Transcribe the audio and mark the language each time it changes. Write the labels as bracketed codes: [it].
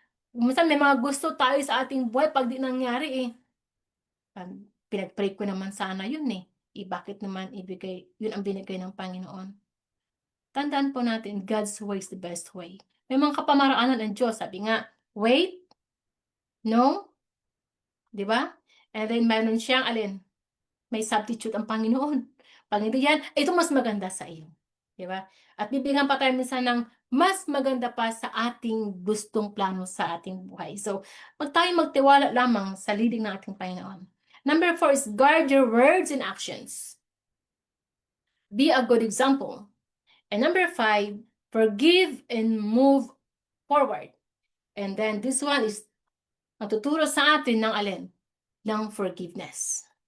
[tl] Minsan may mga gusto tayo sa ating buhay pag di nangyari eh. Pinag-pray ko naman sana yun eh. Bakit naman yun ang binigay ng Panginoon? Tandaan po natin, [en] God's way is the best way. [tl] May mga kapamaraanan ng Diyos. Sabi nga, wait, no, di ba? [en] And then [tl] mayroon siyang may substitute ang Panginoon. Pag hindi yan, ito mas maganda sa iyo. Di ba? At bibigyan pa tayo minsan ng mas maganda pa sa ating gustong plano sa ating buhay. So, magtiwala lamang sa leading ng ating Panginoon. [en] Number 4 is guard your words and actions. Be a good example. And number 5, forgive and move forward. And then this one is [tl] magtuturo sa atin ng [en] forgiveness.